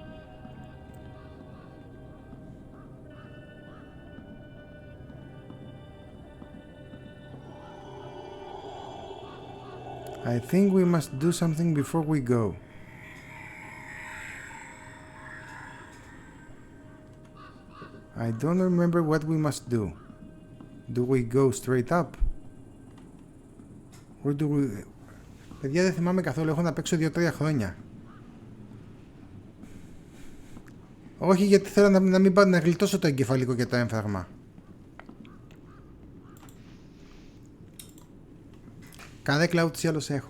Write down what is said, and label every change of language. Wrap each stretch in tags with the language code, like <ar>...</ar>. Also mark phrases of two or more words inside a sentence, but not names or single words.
<en>I think we must do something before we go. I don't remember what we must do. Do we go straight up? Or do we...</en> <el>Παιδιά, δεν θυμάμαι καθόλου, έχω να παίξω 2-3 χρόνια. Όχι, γιατί θέλω να μην πάω να γλιτώσω το εγκεφαλικό και το έμφραγμα. Καρέκλα ούτως ή άλλως έχω.</el>